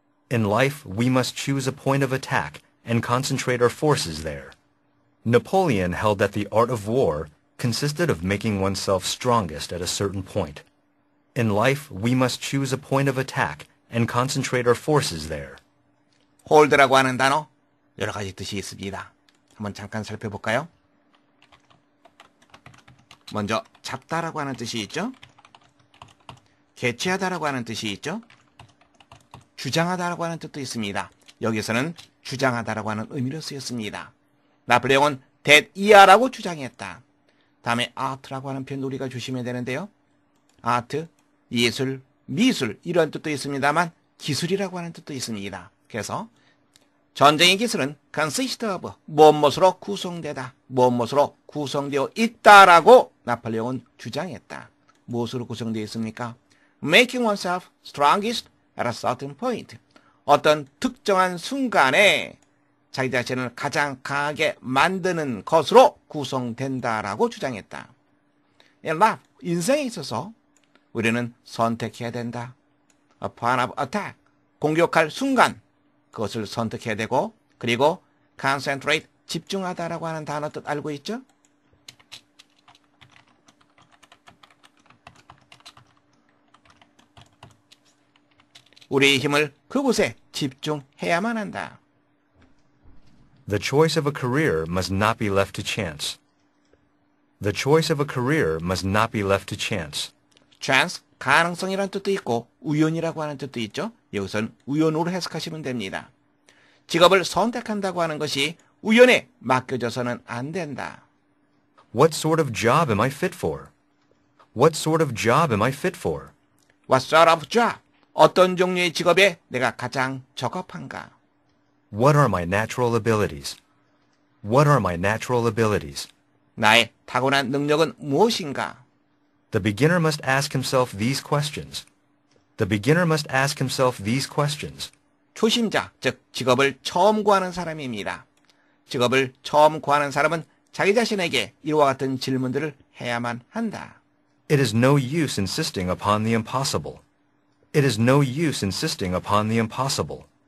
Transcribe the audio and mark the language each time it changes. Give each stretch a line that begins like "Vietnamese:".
English: In life, we must choose a point of attack and concentrate our forces there. Napoleon held that the art of war consisted of making oneself strongest at a certain point. In life, we must choose a point of attack and concentrate our forces there.
Korean: hold라고 하는 단어 여러 가지 뜻이 있습니다. 한번 잠깐 살펴볼까요? 먼저 잡다라고 하는 뜻이 있죠. 개최하다라고 하는 뜻이 있죠. 주장하다라고 하는 뜻도 있습니다. 여기서는 주장하다라고 하는 의미로 쓰였습니다. 나폴레옹은 대이하라고 주장했다. 다음에 아트라고 하는 표현도 우리가 조심해야 되는데요. 아트, 예술, 미술 이런 뜻도 있습니다만 기술이라고 하는 뜻도 있습니다. 그래서 전쟁의 기술은 consist of 무엇으로 구성되다, 무엇으로 구성되어 있다라고 나폴레옹은 주장했다. 무엇으로 구성되어 있습니까?
English: Making oneself strongest at a certain point.
Korean: 어떤 특정한 순간에 자기 자신을 가장 강하게 만드는 것으로 구성된다라고 주장했다.
English: In life,
Korean: 인생에 있어서 우리는 선택해야 된다.
English: A plan of attack,
Korean: 공격할 순간, 그것을 선택해야 되고, 그리고 concentrate, 집중하다라고 하는 단어 뜻 알고 있죠? 우리의 힘을 그곳에 집중해야만 한다.
English: The choice of a career must not be left to chance. The choice of a career must not be left to chance.
Korean: chance, 가능성이라는 뜻도 있고 우연이라고 하는 뜻도 있죠. 여기서는 우연으로 해석하시면 됩니다. 직업을 선택한다고 하는 것이 우연에 맡겨져서는 안 된다.
English: What sort of job am I fit for? What sort of job am I fit for? What sort of job?
Korean: 어떤 종류의 직업에 내가 가장 적합한가?
English: What are my natural abilities? What are my natural abilities?
Korean: 나의 타고난 능력은 무엇인가?
English: The beginner must ask himself these questions. The beginner must ask himself these questions.
Korean: 초심자, 즉 직업을 처음 구하는 사람입니다. 직업을 처음 구하는 사람은 자기 자신에게 이와 같은 질문들을 해야만 한다.
English: It is no use insisting upon the impossible. It is no use insisting upon the impossible.